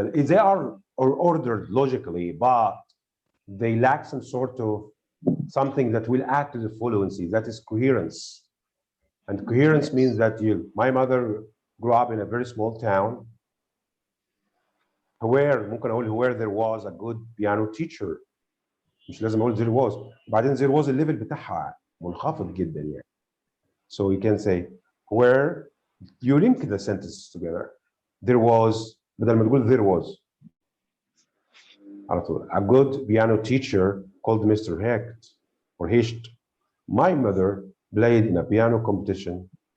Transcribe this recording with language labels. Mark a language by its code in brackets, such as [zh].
[en] They are ordered logically, but they lack some sort of something that will add to the fluency. That is coherence, and coherence means that my mother grew up in a very small town where [ar] ممكن أقول [en] where there was a good piano teacher. [ar] مش لازم أقول [en] there was. [ar] بعدين there was الليفل بتاعها منخفض جدا يعني. [en] So you can say where you link the sentences together. There was, [ar] بدل ما تقول [en] there was. [ar] على طول. [en] A good piano teacher called Mr. Hecht or Hecht. My mother played in a piano competition.